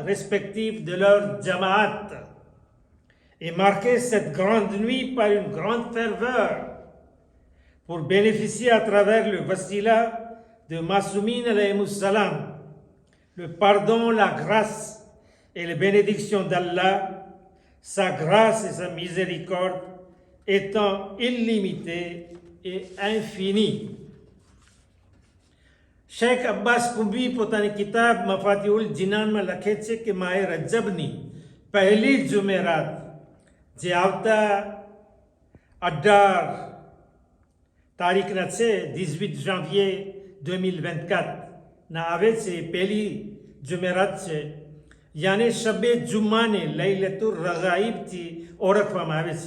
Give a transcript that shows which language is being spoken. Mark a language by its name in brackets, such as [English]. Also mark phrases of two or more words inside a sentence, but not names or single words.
[French] respectifs de leur jama'at et marquer cette grande nuit par une grande ferveur pour bénéficier à travers le wasila de Masumin [Arabic] عليهم السلام, [French] le pardon, la grâce et les bénédictions d'Allah, sa grâce et sa miséricorde étant illimitées et infinies. [Gujarati] Sheikh Abbas Kumbi પોતાની કિતાબ મફાતિઉલ જિનાનમાં લખે છે કે માહે રજબની પહેલી જુમેરાત જે આવતા 18 તારીખના છે 18 janvier 2024 ના આવે છે પહેલી જુમેરાત છે, યાને શબે જુમ્માને લૈલતુર રગાઈબથી ઓળખવામાં આવે છે.